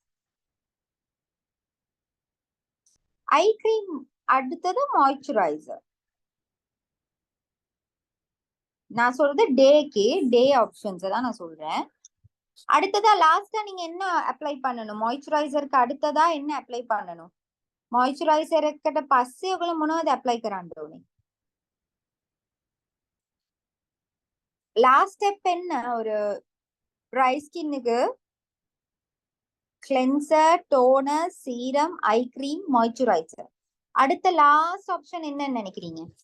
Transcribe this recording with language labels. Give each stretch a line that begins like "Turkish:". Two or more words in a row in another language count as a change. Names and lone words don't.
English: eye cream
Tamil: அடுத்தது மாய்ஸ்சரைசர். நான் சொல்றது
English: day to day options
Tamil: தான் நான் சொல்றேன். அடுத்ததா லாஸ்டா நீங்க என்ன அப்ளை பண்ணணும்? மாய்ஸ்சரைசருக்கு அடுத்ததா என்ன அப்ளை பண்ணணும்?
Sinhala: மாய்ஸ்சரைசர்කට පස්සේ ඔයගොල්ලෝ මොනවද ඇප්ලයි කරන්න ඕනේ?
English: last step
Tamil: என்ன? ஒரு
English: dry skinக்கு cleanser, toner, serum, eye cream, moisturizer.
Tamil: அடுத்த
English: last option
Tamil: என்னன்னு நினைக்கிறீங்க?